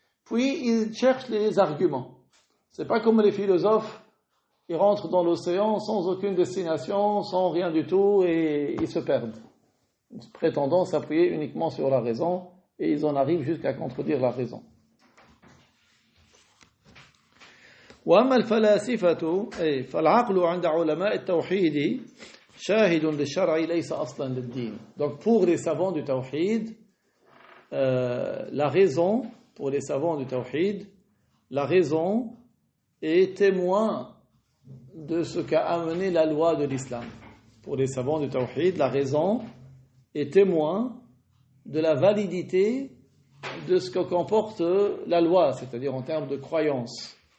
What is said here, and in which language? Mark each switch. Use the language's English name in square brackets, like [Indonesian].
[French] Puis ils cherchent les arguments. C'est pas comme les philosophes, ils rentrent dans l'océan sans aucune destination, sans rien du tout, et ils se perdent, prétendant s'appuyer uniquement sur la raison, et ils en arrivent jusqu'à contredire la raison. [Arabic] وأما الفلاسفة فالعقل عند علماء التوحيد شاهد للشرع ليس أصلا للدين. [French] Donc pour les savants du tawhid, la raison, pour les savants du tawhid, la raison est témoin de ce qu'a amené la loi de l'islam. Pour les savants du tawhid, la raison est témoin de la validité de ce que comporte la loi, c'est-à-dire en termes de croyance.